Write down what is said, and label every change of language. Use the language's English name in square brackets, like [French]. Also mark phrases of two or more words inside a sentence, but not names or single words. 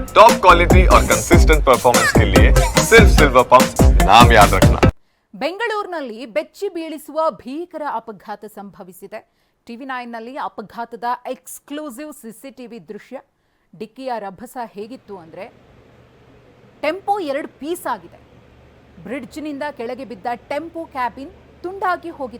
[English] top quality [Hindi] और [English] consistent performance [Hindi] के लिए सिर्फ सिल्वर पंप नाम याद रखना। [Kannada] ಬೆಂಗಳೂರಿನಲ್ಲಿ ಬೆಚ್ಚಿ ಬೀಳಿಸುವ ಭೀಕರ ಅಪಘಾತ ಸಂಭವಿಸಿದೆ. TV9ನಲ್ಲಿ ಅಪಘಾತದ [English] exclusive CCTV [Kannada] ದೃಶ್ಯ. ಡಿಕ್ಕಿಯ ರಭಸ ಹೇಗಿತ್ತು ಅಂದ್ರೆ ಟೆಂಪೋ 2 ಪೀಸ್ ಆಗಿದೆ. ಬ್ರಿಡ್ಜ್ನಿಂದ ಕೆಳಗೆ ಬಿದ್ದ ಟೆಂಪೋ ಕ್ಯಾಬಿನ್ ತುಂಡಾಗಿ ಹೋಗಿದೆ.